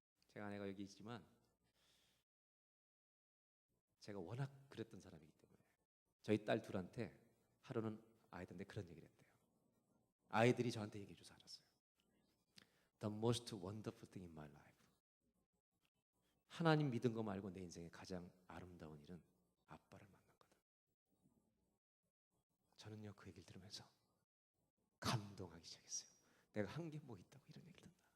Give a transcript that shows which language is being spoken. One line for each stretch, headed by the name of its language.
Korean: 제가 아내가 여기 있지만 제가 워낙 그랬던 사람이기 때문에 저희 딸 둘한테 하루는 아이들한테 그런 얘기를 했대요. 아이들이 저한테 얘기해줘서 알았어요.
English: The most wonderful thing in my life.
Korean: 하나님 믿은 거 말고 내 인생의 가장 아름다운 일은 아빠를 만난 거다. 저는요, 그 얘기를 들으면서 감동하기 시작했어요. 내가 한 게 뭐 있다고 이런 얘기를 듣나.